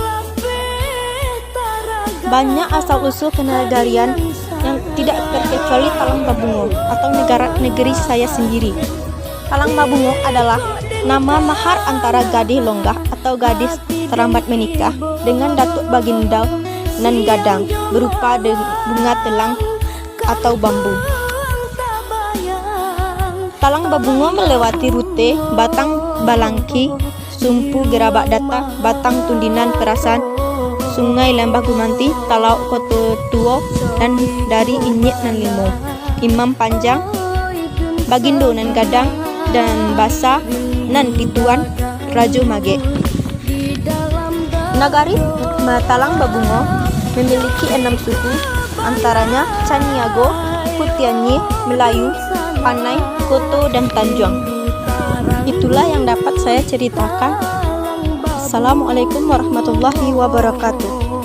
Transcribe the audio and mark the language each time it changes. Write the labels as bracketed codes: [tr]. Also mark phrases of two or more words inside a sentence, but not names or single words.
[id] Banyak asal-usul kenegarian yang tidak terkecuali Talang Babungo atau negeri saya sendiri. Talang Babungo adalah nama mahar antara gadis longgah atau gadis terlambat menikah dengan datuk baginda nan gadang berupa bunga telang atau bambu. Talang Babungo melewati rute Batang Balangki, Sumpu Gerabak Data, Batang Tundinan Perasan, Sungai Lembah Gumanti, Talau Koto Tuo, dan dari Inyek nan Limo, Imam Panjang, Bagindo nan Gadang, dan Basa nan Pituan, Rajo Mage. Nagari Talang Babungo memiliki 6 suku, antaranya Caniago, Putianyi, Melayu, Panai, Koto, dan Tanjung. Itulah yang dapat saya ceritakan. [ar] السلام عليكم ورحمة الله وبركاته.